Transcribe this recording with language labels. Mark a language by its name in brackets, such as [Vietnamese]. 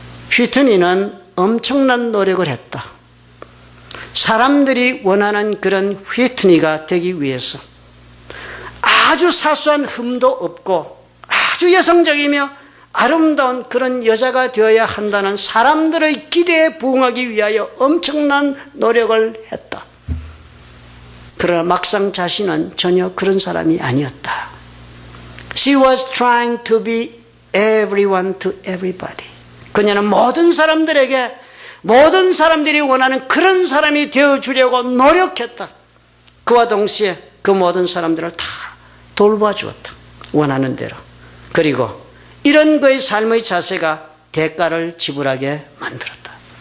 [Korean] 휘트니는 엄청난 노력을 했다. 사람들이 원하는 그런 휘트니가 되기 위해서 아주 사소한 흠도 없고 아주 여성적이며 아름다운 그런 여자가 되어야 한다는 사람들의 기대에 부응하기 위하여 엄청난 노력을 했다. 그러나 막상 자신은 전혀 그런 사람이 아니었다. [English] She was trying to be everyone to everybody. [Korean] 그녀는 모든 사람들에게 모든 사람들이 원하는 그런 사람이 되어주려고 노력했다. 그와 동시에 그 모든 사람들을 다 돌봐주었다. 원하는 대로. 그리고 이런 그의 삶의 자세가 대가를 지불하게 만들었다.